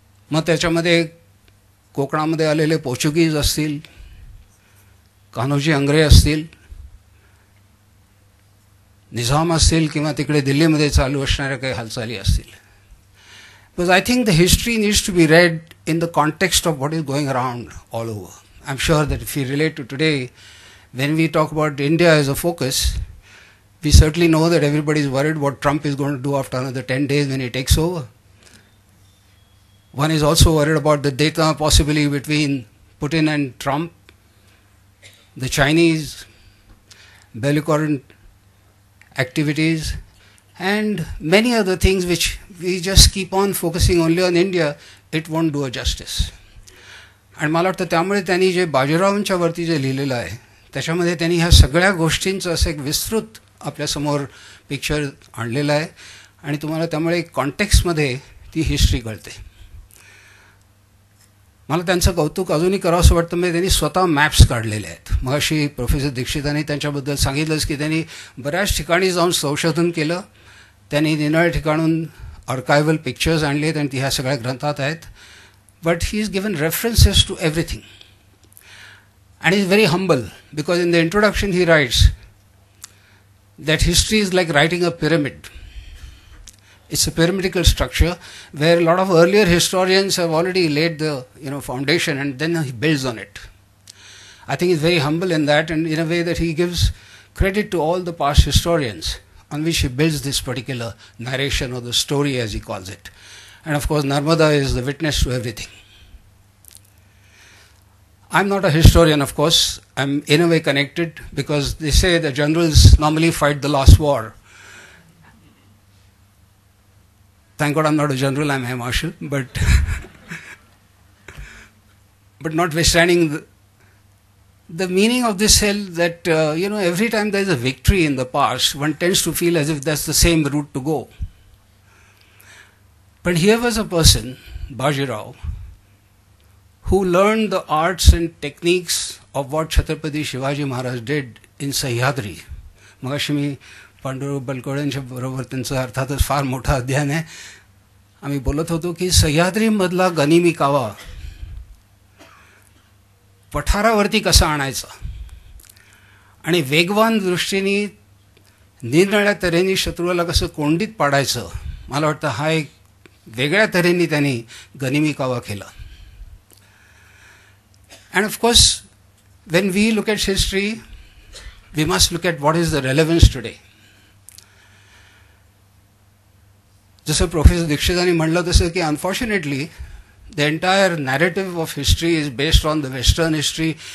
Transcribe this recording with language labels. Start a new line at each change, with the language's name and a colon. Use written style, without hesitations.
Marathi: मग त्याच्यामध्ये कोकणामध्ये आलेले पोर्चुगीज असतील, कान्होजी अंग्रे असतील, निजाम असतील किंवा तिकडे दिल्लीमध्ये चालू असणाऱ्या काही हालचाली असतील.
English: Because I think the history needs to be read in the context of what is going around all over. I am sure that if you relate to today when we talk about India as a focus, we certainly know that everybody is worried what Trump is going to do after another 10 days when he takes over. One is also worried about the data possibly between Putin and Trump, the Chinese belligerent activities, and many other things which we just keep on focusing only on India. It won't do a justice.
Marathi: आणि मला वाटतं त्यामुळे त्यांनी जे बाजीरावांच्या वरती जे लिहिलेलं आहे त्याच्यामध्ये त्यांनी ह्या सगळ्या गोष्टींचं असं एक विस्तृत आपल्यासमोर पिक्चर आणलेलं आहे आणि तुम्हाला त्यामुळे कॉन्टेक्स्टमध्ये ती हिस्ट्री कळते. मला त्यांचं कौतुक अजूनही करावं असं वाटतं. म्हणजे त्यांनी स्वतः मॅप्स काढलेले आहेत. मग अशी प्रोफेसर दीक्षितांनी त्यांच्याबद्दल सांगितलंच की त्यांनी बऱ्याच ठिकाणी जाऊन संशोधन केलं, त्यांनी निरनिराळ्या ठिकाणून आर्कायव्हल पिक्चर्स आणले आहेत आणि ती ह्या सगळ्या ग्रंथात आहेत.
English: But he is given references to everything and is very humble because in the introduction he writes that history is like writing a pyramid. It's a pyramidical structure where a lot of earlier historians have already laid the foundation and then he builds on it. I think he's very humble in that, and in a way that he gives credit to all the past historians on which he builds this particular narration or the story as he calls it. And of course Narmada is the witness to everything. I'm not a historian, of course. I'm in a way connected because they say the generals normally fight the last war. Thank God I'm not a general, I'm Air Marshal. But notwithstanding, the meaning of this is that, every time there is a victory in the past, one tends to feel as if that's the same route to go. But here was a person, Bajirao, who learned the arts and techniques of what Chhatrapati Shivaji Maharaj did in Sahyadri.
Marathi: मगाशी मी पांडुरंग बलकवडेंच्या बरोबर त्यांचं अर्थातच फार मोठा अध्ययन आहे. आम्ही बोलत होतो की सह्याद्रीमधला गनिमी कावा पठारावरती कसा आणायचा आणि वेगवान दृष्टीने निरनिराळ्या तऱ्हेने शत्रूला कसं कोंडीत पाडायचं, मला वाटतं हा एक वेगळ्या तऱ्हेने त्यांनी गनिमी कावा केला.
English: And of course, when we look at history, we must look at what is the relevance today.
Marathi: जसं प्रोफेसर दीक्षितांनी म्हणलं तसं की
English: unfortunately, the entire narrative of history is based on the Western history.